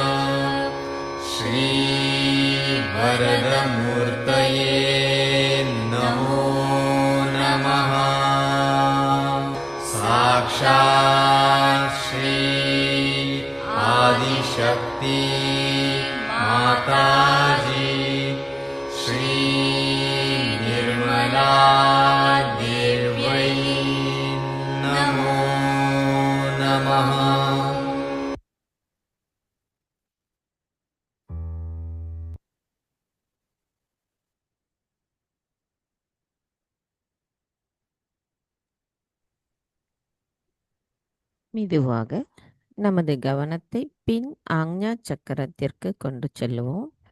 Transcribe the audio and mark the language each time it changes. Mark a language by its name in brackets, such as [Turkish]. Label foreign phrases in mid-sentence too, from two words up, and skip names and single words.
[Sanskrit] श्रीवरदमूर्तये नमो नमः साक्षात् श्री आदिशक्ति माताजी श्री निर्मला देव्यै नमो नमः। [Tamil] மெதுவாக நமது கவனத்தை பின் ஆக்ஞா சக்கரத்திற்கு கொண்டு செல்லுவோம்.